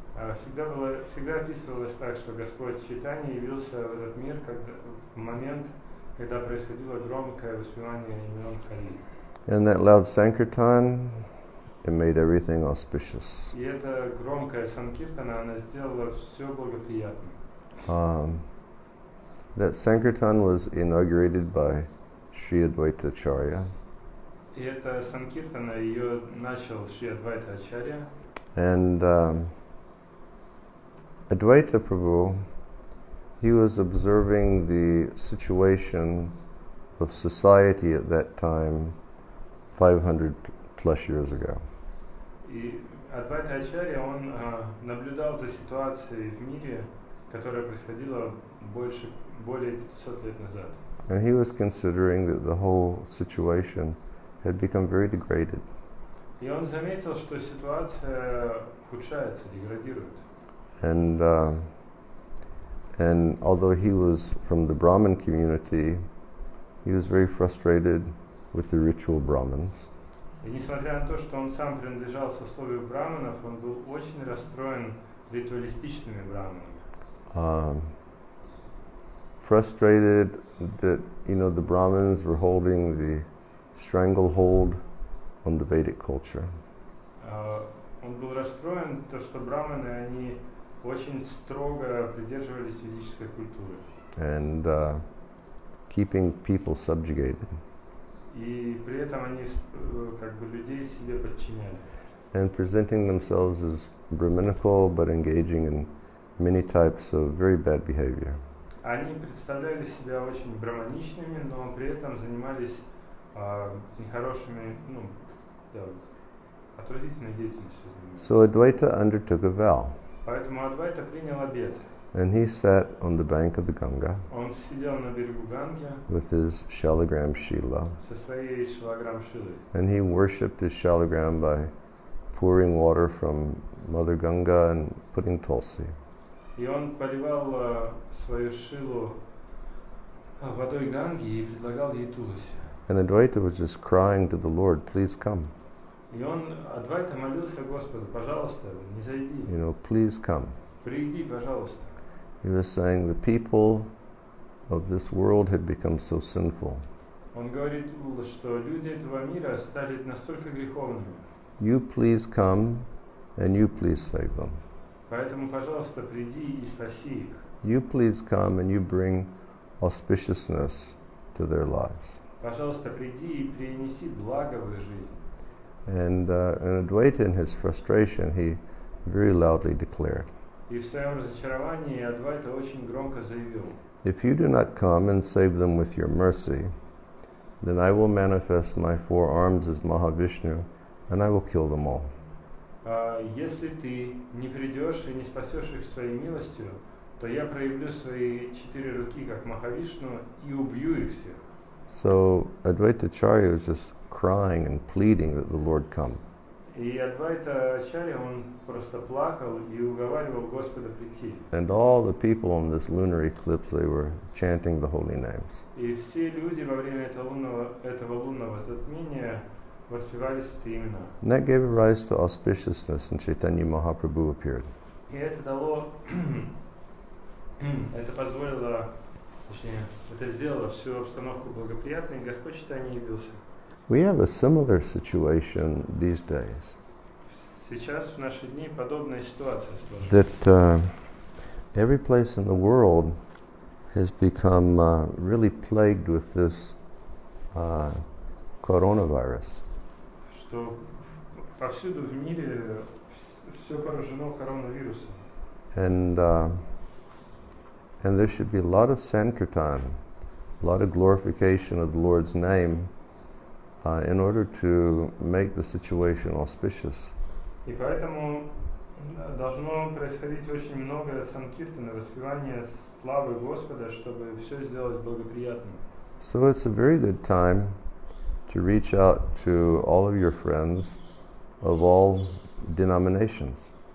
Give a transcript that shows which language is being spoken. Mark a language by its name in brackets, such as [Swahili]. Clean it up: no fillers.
[Russian] Всегда описывалось так, что Господь Чайтанья явился в этот мир в момент, когда происходило громкое воспевание имен Хари. [English] And that loud Sankirtan, it made everything auspicious. [Russian] И эта громкая Санкиртана, она сделала все благоприятным. [English] That Sankirtan was inaugurated by Sri Advaita Acharya. [Russian] И эта Санкиртана, ее начал Шри Адвайта Ачарья. [English] And Advaita Prabhu, he was observing the situation of society at that time 500 plus years ago. [Russian] И Адвайта Ачарья, он наблюдал за ситуацией в мире, которая происходила более 500 лет назад. [English] And he was considering that the whole situation had become very degraded. [Russian] И он заметил, что ситуация ухудшается, деградирует. [English] And although he was from the Brahmin community, he was very frustrated with the ritual Brahmins. [Russian] И несмотря на то, что он сам принадлежал сословию браманов, он был очень расстроен ритуалистичными браманами. [English] Frustrated that, the Brahmins were holding the stranglehold on the Vedic culture. [Russian] он был расстроен, то, что браманы, они очень строго придерживались ведической культуры. [English] And keeping people subjugated. [Russian] И при этом они как бы людей себе подчиняли. [English] And presenting themselves as Brahminical, but engaging in many types of very bad behavior. [Russian] Они представляли себя очень браманичными, но при этом занимались нехорошими, отвратительной деятельностью. [English] So Advaita undertook a vow. [Russian] Поэтому Адвайта принял обет. [English] And he sat on the bank of the Ganga [Russian] Он сидел на берегу Ганги [English] with his shalagram Shila. [Russian] со своей шалаграм-шилой. [English] And he worshipped his shalagram by pouring water from Mother Ganga and putting tulsi. [Russian] И он поливал свою шилу водой Ганги и предлагал ей туласи. [English] And Advaita was just crying to the Lord, please come. [Russian] И он, Адвайта, молился Господу, пожалуйста, не зайди, [English] Please come. [Russian] приди, пожалуйста. [English] He was saying the people of this world had become so sinful. [Russian] Он говорит, что люди этого мира стали настолько греховными. [English] You please come and you please save them. [Russian] Поэтому, пожалуйста, приди и спаси их. [English] You please come and you bring auspiciousness to their lives. [Russian] Пожалуйста, приди и принеси благо в их жизнь. [English] And Advaita, in his frustration, he very loudly declared, [Russian] И в своем разочаровании Адвайта очень громко заявил: [English] if you do not come and save them with your mercy, then I will manifest my four arms as Mahavishnu and I will kill them all. [Russian] Если ты не придешь и не спасешь их своей милостью, то я проявлю свои 4 руки как Махавишну и убью их всех. [English] So Advaita Acharya was just crying and pleading that the Lord come. [Russian] И Адвайта Ачарья, он просто плакал и уговаривал Господа прийти. [English] And all the people on this lunar eclipse, they were chanting the holy names. [Russian] И все люди во время этого лунного затмения воспевали святые имена. [English] And that gave rise to auspiciousness, and Chaitanya Mahaprabhu appeared. [Russian] И это дало, это позволило, точнее, это сделало всю обстановку благоприятной, и Господь Чайтанья явился. [English] We have a similar situation these days. [Russian] Сейчас в наши дни подобная ситуация сложилась. [English] That every place in the world has become really plagued with this coronavirus. [Russian] Что повсюду в мире все поражено коронавирусом. [English] And there should be a lot of sankirtan, a lot of glorification of the Lord's name in order to make the situation auspicious. [Russian] И поэтому должно происходить очень много санкиртана, воспевания славы Господа, чтобы все сделать благоприятным. [English] So it's a very good time to reach out to all of your friends of all denominations.